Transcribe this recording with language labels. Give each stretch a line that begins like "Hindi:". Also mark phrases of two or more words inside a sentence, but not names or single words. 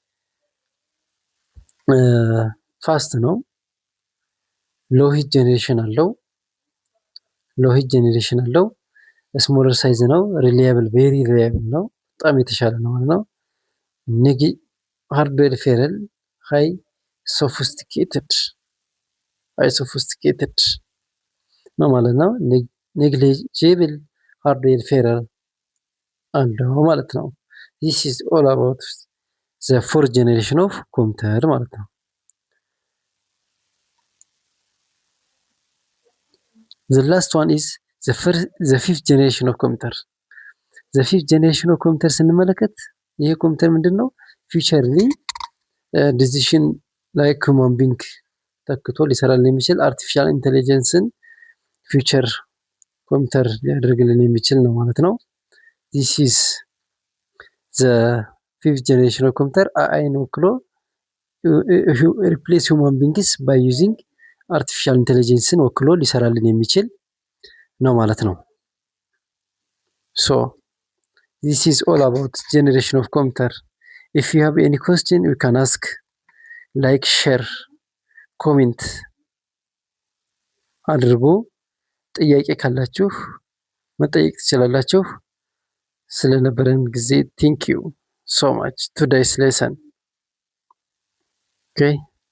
Amharic: ፋስት ነው።
English: low heat generation
Amharic: አለው።
English: smaller size
Amharic: ነው።
English: reliable very reliable
Amharic: ነው። በጣም የተሻለ ነው ማለት ነው።
English: hardware failure high sophisticated
Amharic: ነው ማለት ነው።
English: negligible hardware failure
Amharic: አለው ማለት ነው።
English: this is all about the fourth generation of computer
Amharic: ማለት ነው።
English: the last one is the fifth generation of computer. the fifth generation of computer
Amharic: ስንመለከት ይሄ ኮምፒውተር ምንድነው?
English: futurely decision like human being
Amharic: ተክቶ ሊሰራልን የሚችል
English: artificial intelligence future computer
Amharic: ሊያደርግልን የሚችል ነው ማለት ነው።
English: this is the fifth generation of computer
Amharic: አይን ወክሎ
English: replace human beings by using artificial intelligence
Amharic: ወክሎ ሊሰራልን የሚችል ነው ማለት ነው።
English: so this is all about generation of computer. if you have any question you can ask, like, share, comment
Amharic: አድርጉ። ጥያቄ ካላችሁ መጠየቅ ትችላላችሁ። ስለነበረን ጊዜ
English: thank you so much. Today's lesson. Okay.